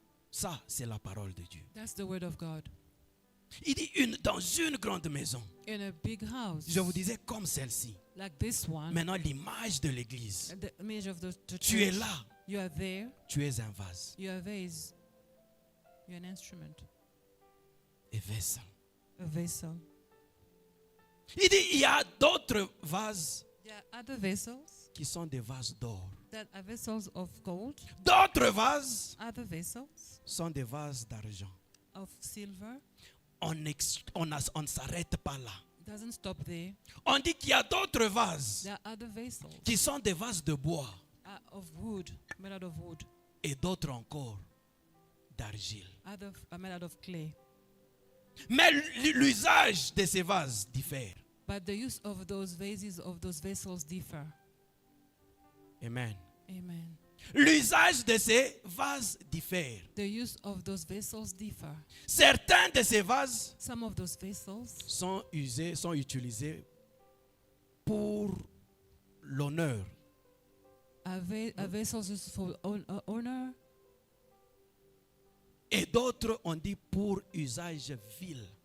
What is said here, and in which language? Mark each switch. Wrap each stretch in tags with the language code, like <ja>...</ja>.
<fr>Ça, c'est la parole de Dieu.</fr> <en>That's the word of God.</en> <fr>Il dit dans une grande maison.</fr> <en>In a big house,</en> <fr>Je vous disais comme celle-ci.</fr> <en>like this one,</en> <fr>Maintenant, l'image de l'église.</fr> <en>the image of the</en> <fr>Tu es</fr> <en>church,</en> <fr>là.</fr> <en>you are there,</en> <fr>Tu es un vase.</fr> <en>you are a vase, you're an instrument,</en> <fr>Et vessel.</fr> <en>a vessel.</en> <fr>Il dit, il y a d'autres vases</fr> <en>There are other vessels</en> <fr>qui sont des vases d'or.</fr> <en>that are vessels of gold,</en> <fr>D'autres vases</fr> <en>other vessels</en> <fr>sont des vases d'argent.</fr> <en>of silver.</en> <fr>On ne s'arrête pas là.</fr> <en>It doesn't stop there.</en> <fr>On dit qu'il y a d'autres vases</fr> <en>There are other vessels</en> <fr>qui sont des vases de bois</fr> <en>of wood, made out of wood.</en> <fr>et d'autres encore d'argile.</fr> <en>Other are made out of clay.</en> <fr>Mais l'usage de ces vases diffère.</fr> <en>But the use of those vases, of those vessels differ. Amen. Amen.</en> <fr>L'usage de ces vases diffère.</fr> <en>The use of those vessels differ.</en> <fr>Certains de ces vases</fr> <en>Some of those vessels</en> <fr>sont utilisés pour l'honneur.</fr> <en>are vessels used for honor,</en> <fr>Et d'autres, on dit pour usage vil,</fr>